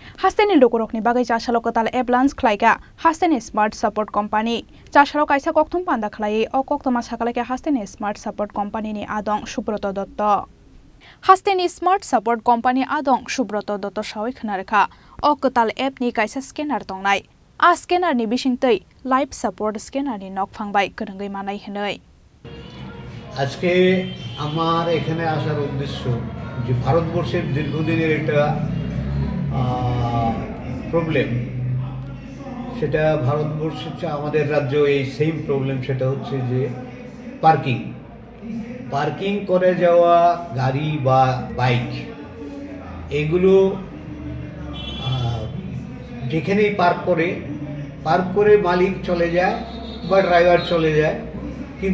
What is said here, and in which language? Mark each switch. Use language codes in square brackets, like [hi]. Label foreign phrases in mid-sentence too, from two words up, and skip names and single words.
[trp] Hasteni lokorokni bagai chasalo kotal Eblans khlaiga Hasteni Smart Support Company chasalo kaisa kokthum panda khlai o koktoma sakalake Hasteni Smart Support Company ni adong Subroto Dotto Hasteni Smart Support Company adong Subroto Dotto sawi khnarekha o kotal app ni kaisa scanner tongnai a scanner ni bisingtei [en] live support scanner [trp] ni nok phangbai korongoi manai hinoi [bn] আজকে আমার এখানে আসার উদ্দেশ্য যে ভারতবর্ষের দীর্ঘদিনের একটা প্রবলেম সেটা ভারতবর্ষে আমাদের রাজ্য এই [en] same problem [bn] সেটা হচ্ছে যে পার্কিং করে যাওয়া গাড়ি বা বাইক এগুলো যেখানেই পার্ক করে মালিক চলে যায় বা ড্রাইভার চলে যায় কিন্তু